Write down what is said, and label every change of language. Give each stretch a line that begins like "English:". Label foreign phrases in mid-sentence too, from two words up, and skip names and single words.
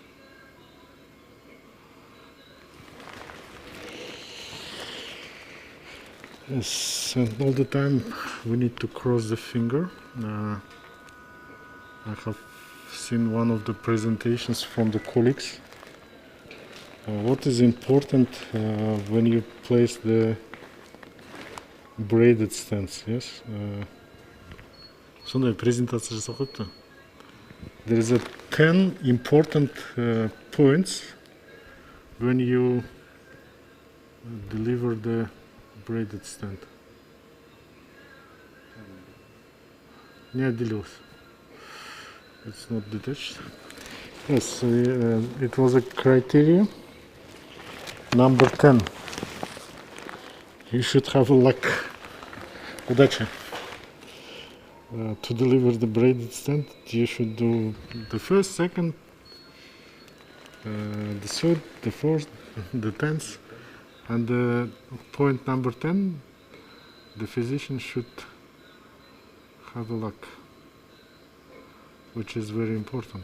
English: Yes, and all the time we need to cross the finger. I have seen one of the presentations from the colleagues. What is important when you place the braided stents, yes?
Kazakh: Сондай презентация жасап қойыпты.
English: There is a 10 important points when you deliver the braided stent.
Russian: Не отделилось.
English: It's not detached. Yes, it was a criteria. Number 10. You should have luck.
Russian: Удачи.
English: To deliver the braided stent, you should do the first, second, the third, the fourth, the 10th, and the point number 10, the physician should have a luck, which is very important.